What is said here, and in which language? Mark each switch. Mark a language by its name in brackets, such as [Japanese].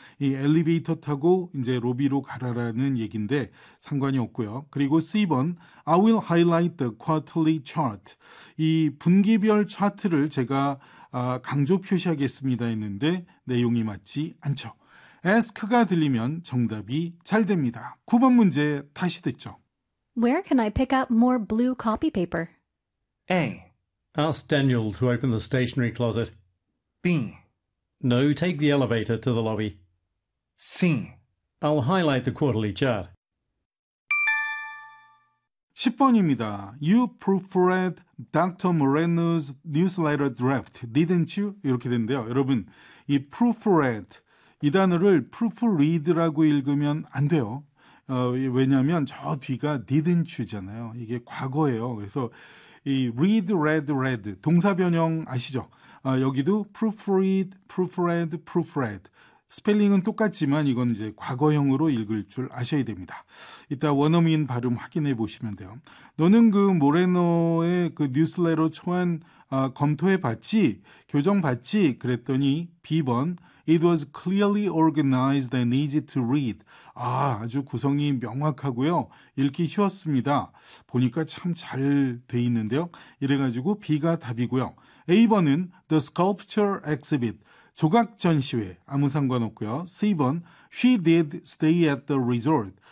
[Korean] 이 엘리베이터 타고 이제 로비로 가라라는 얘긴데 상관이 없고요. 그리고 C번, [English] I will highlight the quarterly chart. [Korean] 이 분기별 차트를 제가 강조 표시하겠습니다 했는데 내용이 맞지 않죠. Ask가 들리면 정답이 잘 됩니다. 9번 문제 다시 듣죠. [English] Where can I pick up more blue copy paper? A. Ask Daniel to open the stationery closet. B. No, take the elevator to the lobby. C. I'll highlight the quarterly chart. [Korean] 10번입니다. [English] You proofread Dr. Moreno's newsletter draft, didn't you? [Korean] 이렇게 되는데요. 여러분, 이 proofread, 이 단어를 proofread라고 읽으면 안 돼요. 왜냐하면 저 뒤가 [English] didn't you [Korean] 잖아요. 이게 과거예요. 그래서 이 read, read, read 동사 변형 아시죠? 여기도 proofread, proofread, proofread 스펠링은 똑같지만 이건 이제 과거형으로 읽을 줄 아셔야 됩니다. 이따 원어민 발음 확인해 보시면 돼요. 너는 그 모레노의 그 뉴스레터 초안 검토해 봤지? 교정 봤지? 그랬더니 B번 [English] It was clearly organized and easy to read. [Korean] 아, 아주 구성이 명확하고요. 읽기 쉬웠습니다. 보니까 참 잘 돼 있는데요. 이래가지고 B가 답이고요. A번은 [English] The Sculpture Exhibit. [Korean] 조각 전시회, 아무 상관 없고요. [English] 3번, She did stay at the resort.